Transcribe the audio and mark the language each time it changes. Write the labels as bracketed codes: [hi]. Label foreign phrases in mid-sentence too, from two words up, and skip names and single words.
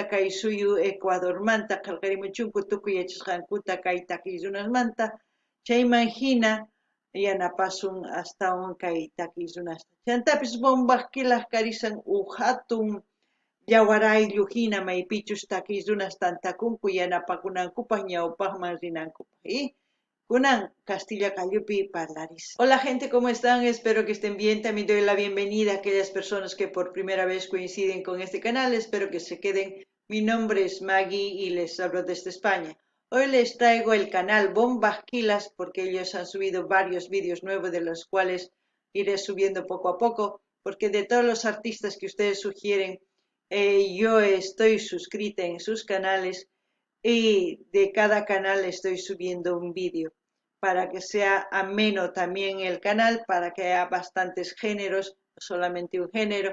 [qu] kay suyu Ecuador manta qillqarimuchunku tukuy yachasqankuta kay takiy runasmanta chayman hina yanapasun astawan kay takiy runasta chantapis bombas kilas karisan hatun llawaraylu hina maypichus takiy runas tantakunku yanapakunankupaq ñawpaqman rinankupaq kunan Castilla Callupi parlaris. [es] Hola gente, ¿cómo están? Espero que estén bien. También doy la bienvenida a aquellas personas que por primera vez coinciden con este canal. Espero que se queden. Mi nombre es Maggie y les hablo desde España. Hoy les traigo el canal Bombas Kilas porque ellos han subido varios vídeos nuevos de los cuales iré subiendo poco a poco porque de todos los artistas que ustedes sugieren yo estoy suscrita en sus canales y de cada canal estoy subiendo un vídeo para que sea ameno también el canal, para que haya bastantes géneros, no solamente un género.